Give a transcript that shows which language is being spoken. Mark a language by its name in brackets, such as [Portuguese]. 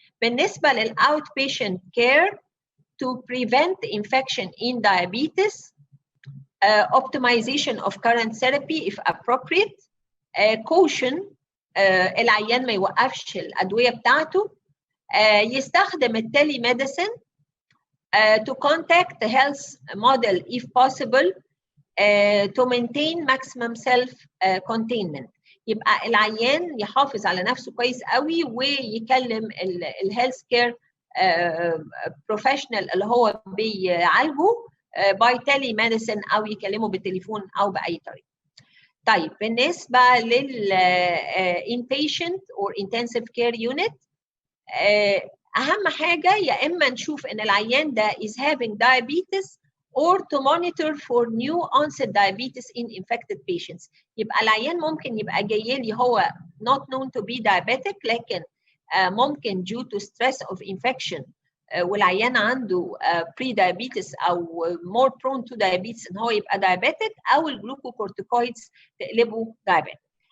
[English] بالنسبة للoutpatient care to prevent infection in diabetes, optimization of current therapy if appropriate, caution [Arabic] العيان ما يوقفش الأدوية بتاعته, يستخدم التليميديسين, [English] to contact the health model if possible, to maintain maximum self-containment. [Arabic] يبقى العيان يحافظ على نفسه كويس قوي ويكلم الهيلث كير بروفيشنال اللي هو بيعالجه باي تيلي ميديسين او يكلمه بالتليفون او باي طريقه. طيب بالنسبه لل [English] inpatient or intensive care unit, [Arabic] اهم حاجه يا اما نشوف ان العيان ده [English] is having diabetes or to monitor for new onset diabetes in infected patients. [Arabic] يبقى العيان ممكن يبقى جاي لي هو [English] not known to be diabetic [Arabic] لكن ممكن [English] due to stress of infection [Arabic] والعيان عنده pre-diabetes او [English] more prone to diabetes [Arabic] ان هو يبقى diabetic او الجلوكوكورتيكويدز تقلبه diabetic.